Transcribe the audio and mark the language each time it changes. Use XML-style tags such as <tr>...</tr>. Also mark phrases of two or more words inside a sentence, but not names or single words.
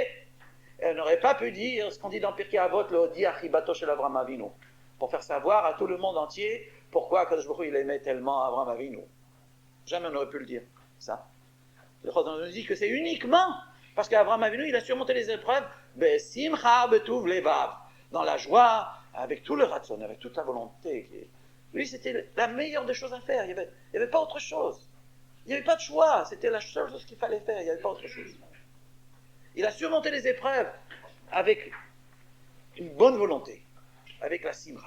<fr>Et il n'aurait pas pu dire ce qu'on dit dans Pirkei Avot, le</fr> <he>הודיע חיבתו של אברהם אבינו,</he> <fr>pour faire savoir à tout le monde entier pourquoi</fr> <he>הקדוש ברוך הוא</he> <fr>il aimait tellement Avraham Avinu. Jamais on n'aurait pu le dire, ça. Le Chazon nous dit que c'est uniquement parce qu'Avraham Avinu, il a surmonté les épreuves,</fr> <he>בשמחה בטוב לבב,</he> <fr>dans la joie, avec tout le ratson, avec toute la volonté. Lui, c'était la meilleure des choses à faire. Il n'y avait pas autre chose. Il n'y avait pas de choix. C'était la seule chose qu'il fallait faire. Il n'y avait pas autre chose. Il a surmonté les épreuves avec une bonne volonté, avec la simcha.</fr>